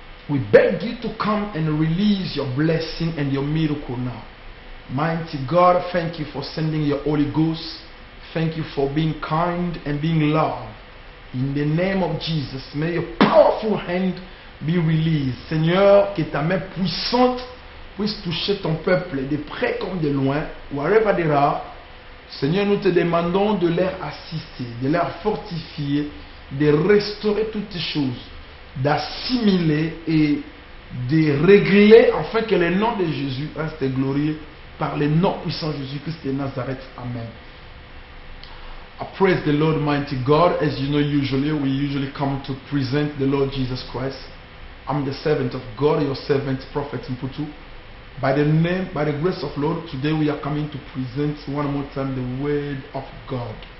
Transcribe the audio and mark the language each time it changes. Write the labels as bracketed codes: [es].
[en] We beg you to come and release your blessing and your miracle now. Mighty God, thank you for sending your Holy Ghost. Thank you for being kind and being loved. In the name of Jesus, may your powerful hand be released. [fr] Seigneur, que ta main puissante puisse toucher ton peuple de près comme de loin, [en] wherever they are. [fr] Seigneur, nous te demandons de leur assister, de leur fortifier, de restaurer toutes ces choses, d'assimiler et de régler afin que le nom de Jésus reste glorieux par le nom puissant de Jésus-Christ de Nazareth. [en] Amen. I praise the Lord mighty God. As you know, we usually come to present the Lord Jesus Christ. I'm the servant of God, your servant, Prophet Mputu. By the grace of Lord, today we are coming to present one more time the Word of God.